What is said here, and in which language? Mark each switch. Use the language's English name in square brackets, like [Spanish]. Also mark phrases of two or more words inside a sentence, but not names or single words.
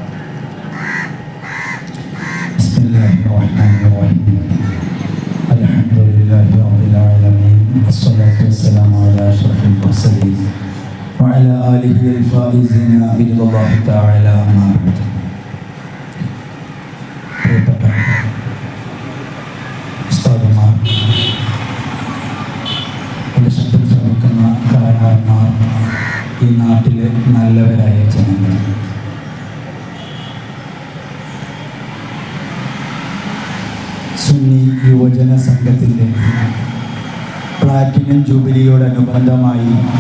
[Arabic] بسم الله الرحمن الرحيم. الحمد لله رب العالمين، والصلاة والسلام على أشرف المرسلين وعلى آله الفائزين برضا الله تعالى. أما بعد. [Malayalam] പ്രിയപ്പെട്ട ഉസ്താദുമാർ, എൻ്റെ ശബ്ദം ശ്രമിക്കുന്ന കാരണവന്മാർ, ഈ നാട്ടിലെ നല്ലവരായ ജനങ്ങൾ, സുന്നി യുവജന സംഘത്തിൻ്റെ പ്ലാറ്റിനം ജൂബിലിയോടനുബന്ധമായി